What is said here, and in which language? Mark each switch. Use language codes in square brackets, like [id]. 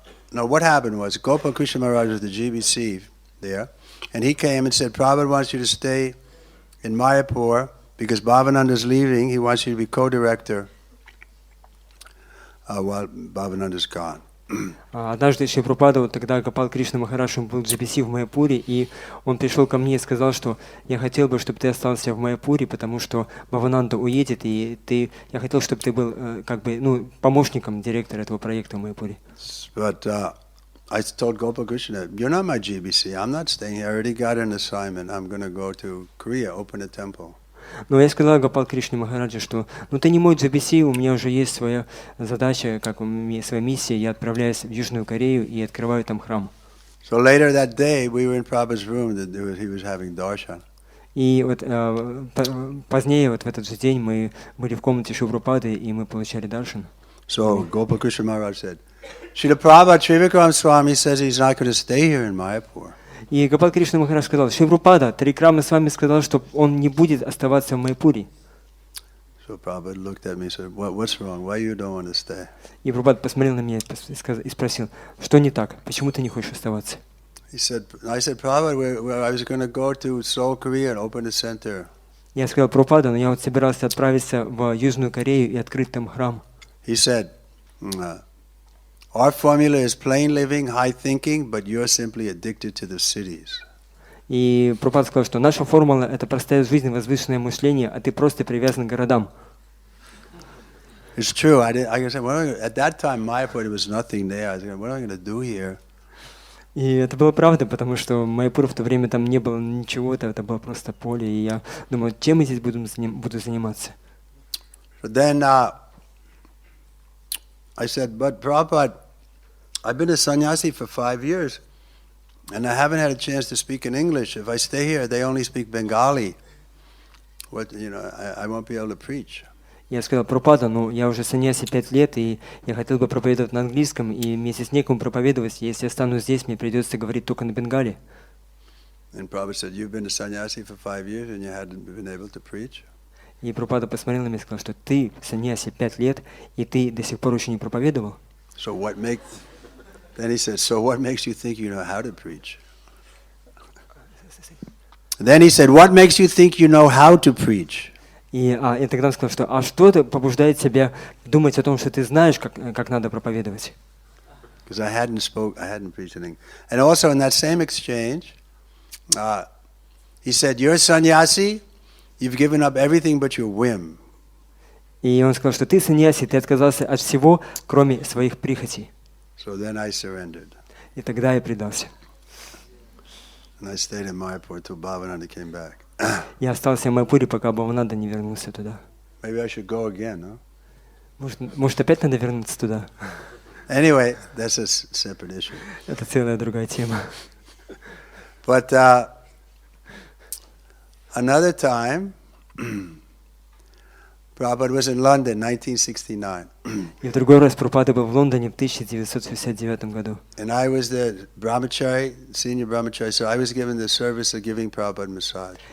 [en] No, what happened was Gopal Krishna Maharaj was the Ji-bi-si there, and he came and said, Prabhupada wants you to stay in Mayapur because Bhavananda's leaving. He wants you to be co-director while Bhavananda's gone. [ru] Однажды Шрила Прабхупада, вот тогда Гопал Кришна Махарадж был Джи-би-си в Майяпуре, и он пришел ко мне и сказал, что я хотел бы, чтобы ты остался в Майяпуре, потому что Бхавананда уедет, и я хотел, чтобы ты был как бы, помощником директора этого проекта в Майяпуре. [en] But I told Gopal Krishna, you're not my Ji-bi-si. I'm not staying here. I already got an assignment. I'm going to go to Korea, open a temple. [ru] Но я сказал Гопал Кришне Махараджа, что ты не мой Джи-би-си, у меня уже есть своя задача, как у меня своя миссия, я отправляюсь в Южную Корею и открываю там храм. [en] So later that day, we were in Prabhupada's room. He was having darshan. [ru] И вот позднее, вот в этот же день, мы были в комнате Шрилы Прабхупады, и мы получали даршан. [en] So Gopal Krishna Maharaj said, Srila Prabhupada Tривикрама Свами says he's not going to stay here in Mayapur. [ru] И Гопал Кришна Махарадж сказал, Шрила Прабхупада, Тривикрама Свами сказал, что он не будет оставаться в Майяпуре. [en] So Prabhupada looked at me and said, what's wrong? Why you don't want to stay? [ru] И Прабхупада посмотрел на меня и спросил, что не так, почему ты не хочешь оставаться? [en] I said, Prabhupada, I was going to go to Seoul, Korea and open a center. [ru] Я сказал, Прабхупада, но я вот собирался отправиться в Южную Корею и открыть там храм. [en] He said, Our formula is plain living, high thinking, but you're simply addicted to the cities. [ru] И Прабхупада сказал, что наша формула — это простая жизнь, возвышенное мышление, а ты просто привязан к городам. [en] It's true. I said, at that time, Mayapur, there was nothing there. I was like, what am I going to do here? [ru] И это было правда, потому что в Майяпуре в то время там не было ничего, это было просто поле, и я думал, чем я здесь буду заниматься. [en] So then I said, but Prabhupada, I've been a sannyasi for 5 years, and I haven't had a chance to speak in English. If I stay here, they only speak Bengali. I won't be able to preach. [ru] Я сказал, Прабхупада, я уже саньяси 5 лет, и я хотел бы проповедовать на английском, и вместе с некому проповедовать. Если я останусь здесь, мне придется говорить только на бенгале. [en] And Prabhupada said, you've been a sannyasi for 5 years, and you hadn't been able to preach. [ru] И Прабхупада посмотрел на меня и сказал, что ты саньяси 5 лет, и ты до сих пор еще не проповедовал. [en] Then he said, so what makes you think you know how to preach? Then he said, what makes you think you know how to preach? [ru] И тогда он сказал, что что побуждает тебя думать о том, что ты знаешь, как надо проповедовать? [en] Because I hadn't preached anything. And also in that same exchange, he said, you're a sannyasi, you've given up everything but your whim. [ru] И он сказал, что ты саньяси, ты отказался от всего, кроме своих прихотей. [en] So then I surrendered. [ru] И тогда я предался. [en] And I stayed in Mayapur till Bhavananda came back. [ru] Я остался в Майяпуре, пока Бхавананда не вернулся туда. [en] Maybe I should go again, no? [ru] Может, опять надо вернуться туда? [en] Anyway, that's a separate issue. [ru] Это целая другая тема. [en] But another time, Prabhupada was in London, 1969. [ru] И в другой раз Прабхупада был в Лондоне в 1969 году. [en] And I was the brahmachari, senior brahmachari, so I was given the service of giving Prabhupada massage.